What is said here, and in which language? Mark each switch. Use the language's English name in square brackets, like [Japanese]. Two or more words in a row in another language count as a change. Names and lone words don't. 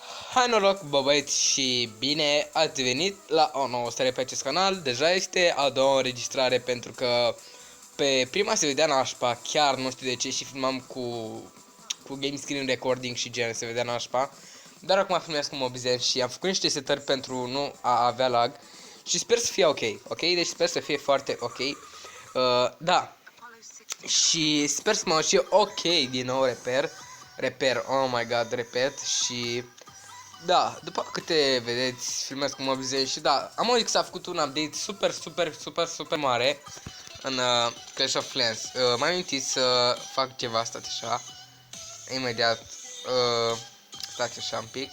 [Romanian] Hai noroc, bă băieți, și bine ați venit la o nouă serie pe acest canal. Deja este a doua înregistrare pentru că pe prima se vedea nașpa, chiar nu știu de ce, și filmam cu [English] game screen recording [Romanian] și gen, se vedea nașpa. Dar acum filmez cu Mobizen și am făcut niște setări pentru nu a avea lag și sper să fie ok, ok? Deci sper să fie foarte ok. Da. Și sper să mă și ok din nou reper, [English] oh my god, [Romanian] repet. Și da, după câte vedeți, filmez cu Mobizen și da, am auzit că s-a făcut un update super mare în Clash of Clans. M-am amintit să fac ceva, stați așa, imediat, stați așa un pic.